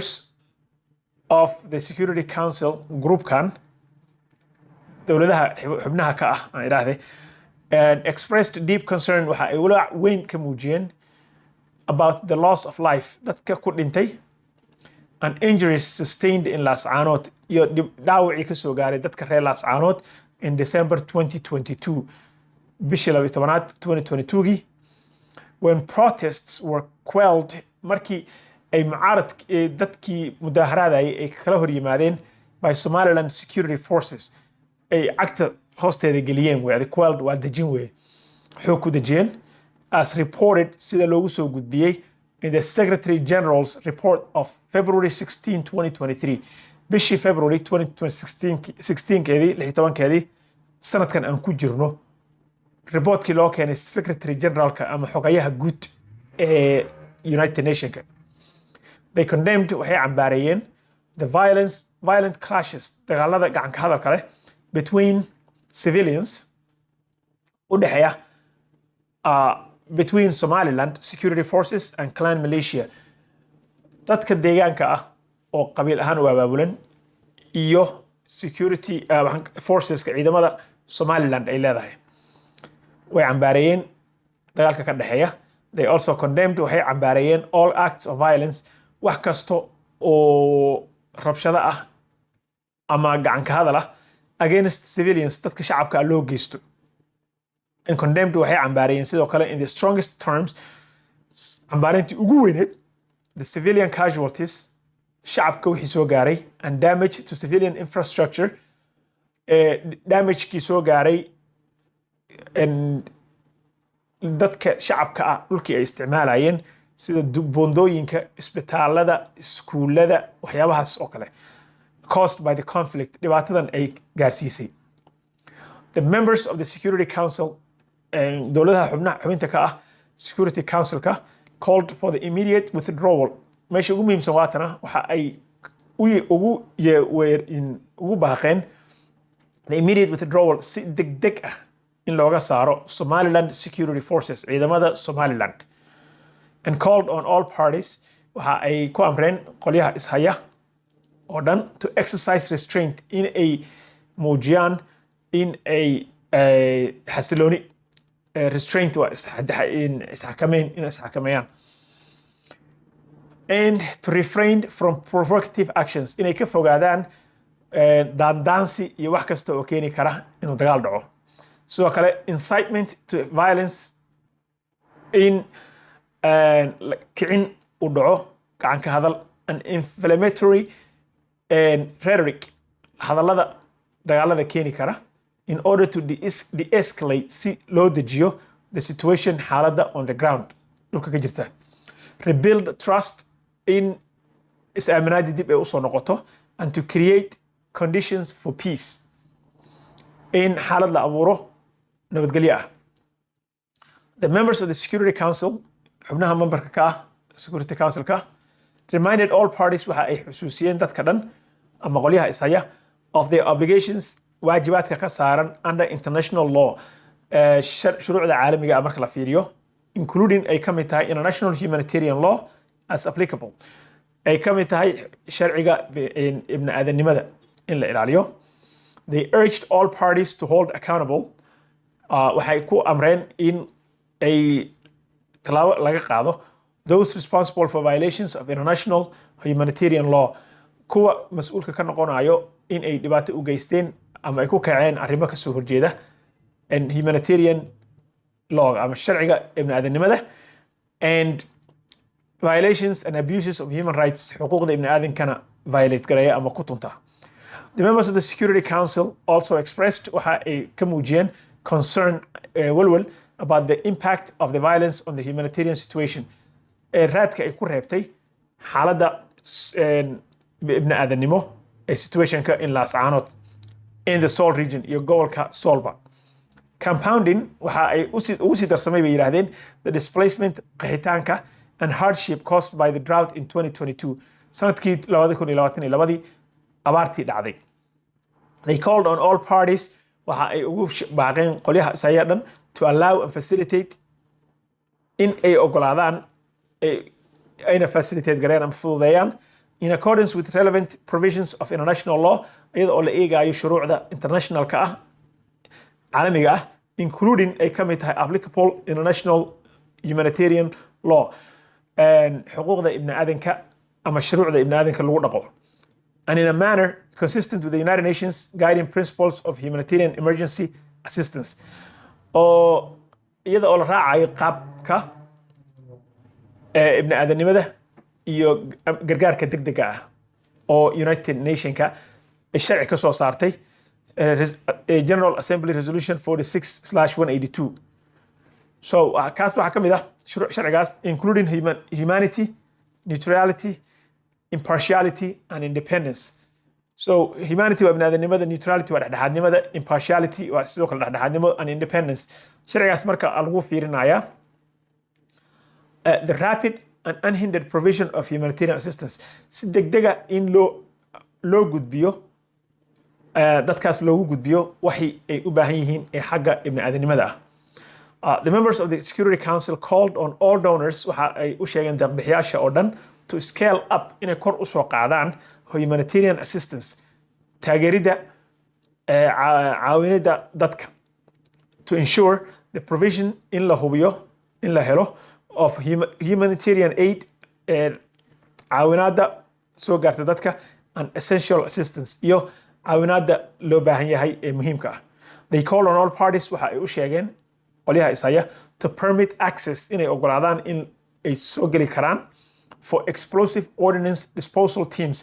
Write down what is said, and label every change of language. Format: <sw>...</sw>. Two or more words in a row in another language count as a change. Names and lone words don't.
<en>of the Security Council</en> <so>groupkan dowladaha xubnaha ka ah aan idhaahday</so> <en>and expressed deep concern</en> <so>waxa ay walaac weyn ka muujiyeen</so> <en>about the loss of life</en> <so>dadka ku dhintay</so> <en>and injuries sustained in</en> <so>laascaanood iyo dhaawacii ka soo gaaray dadka reer laascaanood</so> <en>in December 2022</en> <so>bishii 12aad 2022</so> <en>when protests were quelled</en> <so>markii ay mucaarad dadkii mudaharaadayay ay kala hor yimaadeen</so> <en>by Somaliland security forces</en> <so>ay cagta hoosteeda geliyeen way quelled waa dejin way xoog ku dejiyeen</so> <en>as reported</en> <so>sida loogu soo gudbiyay</so> <en>in the Secretary General's report of February 16, 2023</en> <so>bishii February 2016 16keedii sanadkan aan ku jirno reportkii loo keenay Secretary Generalka ama xogayaha guud ee United Nations</so> <en>they condemned</en> <so>waxay cambaarayeen</so> <en>the violent clashes</en> <so>dagaalada gacan ka hadalka leh</so> <en>between civilians</en> <so>u dhaxaya</so> <en>between Somaliland security forces and clan militia</en> <so>dadka deegaanka ah oo qabiil ahaan u abaabulan iyo</so> <en>security forces</en> <so>ka ciidamada Somaliland ay leedahay way cambaarayeen dagaalka ka dhaxeeya</so> <en>they also condemned</en> <so>waxay cambaarayeen</so> <en>all acts of violence</en> <so>wax kasto oo rabshada ah ama gacan ka hadal ah</so> <en>against civilians</en> <so>dadka shacabka loo geysto</so> <en>and condemned</en> <so>waxay cambaarayeen sidoo kale</so> <en>in the strongest terms</en> <so>cambaarintii ugu weyneed</so> <en>the civilian casualties</en> <so>shacabka wixii soo gaaray</so> <en>and damage to civilian infrastructure</en> <so>damage kii soo gaaray and dadka shacabka ah dhulkii ay isticmaalayeen sida boondooyinka isbitaalada iskuulada waxyaabahaas oo kale</so> <en>caused by the conflict</en> <so>dhibaatadan ay gaarsiisay</so> <en>the members of the Security Council and</en> <so>dowladaha xubinta ka ah Security Council-ka</so> <en>called for the immediate withdrawal</en> <so>meesha ugu muhiimsan waatana waxa ay ugu baaqeen</so> <en>the immediate withdrawal</en> <so>si degdeg ah in looga saaro</so> <en>Somaliland security forces</en> <so>ciidamada Somaliland</so> <en>and called on all parties</en> <so>waxa ay ku amreen qolyaha ishaya oo dhan</so> <en>to exercise restraint</en> <so>in ay muujiyaan in ay xasilooni restraint waa isxakameeyaan</so> <en>and to refrain from provocative actions</en> <so>inay ka fogaadaan daandaansi iyo wax kasta oo keeni kara inuu dagaal dhaco sidoo kale</so> <en>incitement to violence</en> <so>in kicin u dhaco gacan ka hadal</so> <en>an inflammatory rhetoric</en> <so>hadallada dagaalada keeni kara</so> <en>in order to de-escalate</en> <so>si loo dejiyo</so> <en>the situation</en> <so>xaaladda</so> <en>on the ground</en> <so>dhulka ka jirta</so> <en>rebuild trust in</en> <so>is-aaminaadii dib ay usoo noqoto</so> <en>and to create conditions for peace</en> <so>in xaalad la abuuro nabadgelyo ah</so> <en>the members of the Security Council</en> <so>xubnaha memberka ka ah Security Council-ka</so> <en>reminded all parties</en> <so>waxa ay xusuusiyeen dadka dhan ama qolyaha ishaya</so> <en>of their obligations</en> <so>waajibaadka ka saaran</so> <en>under international law</en> <so>shuruucda caalamiga ah marka la fiiriyo including ay ka mid tahay</so> <en>international humanitarian law as applicable</en> <so>ay ka mid tahay sharciga ibn aadanimada in la ilaaliyo</so> <en>they urged all parties to hold accountable</en> <so>waxay ku amreen in ay talaabo laga qaado</so> <en>those responsible for violations of international humanitarian law</en> <so>kuwa mas'uulka ka noqonayo in ay dhibaato u geysteen ama ay ku kaceen arrimo ka soo horjeeda</so> <en>and humanitarian law</en> <so>ama sharciga ibn aadanimada</so> <en>and violations and abuses of human rights</en> <so>xuquuqda ibn aadankana violate garaya ama ku tunta</so> <en>the members of the Security Council also expressed</en> <so>waxa ay ka muujiyeen concern walwal</so> <en>about the impact of the violence on the humanitarian situation</en> <so>raadka ay ku reebtay xaaladda ibn aadanimo ee situationka</so> <en>in laascaanood in the Sool region</en> <so>iyo gobolka Soolba compounding waxa ay ugu sii darsamay bay yiraahdeen</so> <en>the displacement</en> <so>qaxitaanka</so> <en>and hardship caused by the drought in 2022</en> <so>sanadkii 2022 abaartii dhacday</so> <en>they called on all parties</en> <so>waxa ay ugu baaqeen qolyaha sayadhan</so> <en>to allow and facilitate</en> <so>in ay ogolaadaan ayna facilitate gareen ama fududeeyaan</so> <en>in accordance with relevant provisions of international law</en> <so>iyada oo la eegayo shuruucda internationalka ah caalamiga ah including ay ka mid tahay</so> <en>applicable international humanitarian law</en> <so>xuquuqda ibni aadanka ama shuruucda ibni aadanka lagu dhaqo</so> <en>and in a manner consistent with the United Nations guiding principles of humanitarian emergency assistance</en> <so>oo iyada oo la raacayo qaabka ibni aadanimada iyo gargaarka degdega ah oo United Nationka ay sharci ka soo saartay General Assembly Resolution 46/182 so kaas waxa ka mid ah sharcigaas</so> <en>including humanity, neutrality, impartiality and independence</en> <so>so humanity waa ibni aadanimada, neutrality waa dhexdhexaadnimada, impartiality waa sidoo kale dhexdhexaadnimo</so> <en>and independence</en> <so>sharcigaas marka lagu fiirinaya</so> <en>the rapid and unhindered provision of humanitarian assistance</en> <so>si degdega in loo gudbiyo dadkaas loogu gudbiyo waxay ay u baahan yihiin ee xagga ibni aadanimada ah</so> <en>the members of the Security Council called on all donors</en> <so>waxa ay u sheegeen deeq-bixiyaasha oo dhan</so> <en>to scale up</en> <so>inay kor u soo qaadaan</so> <en>humanitarian assistance</en> <so>taageerida caawinida dadka</so> <en>to ensure the provision</en> <so>in la hubiyo in la helo</so> <en>of humanitarian aid</en> <so>caawinada soo gaarta dadka</so> <en>and essential assistance</en> <so>iyo caawinada loo baahan yahay ee muhiimka ah</so> <en>they call on all parties</en> <so>waxa ay u sheegeen qolyaha isaya</so> <en>to permit access</en> <so>inay ogolaadaan in ay soo geli karaan</so> <en>for explosive ordnance disposal teams</en>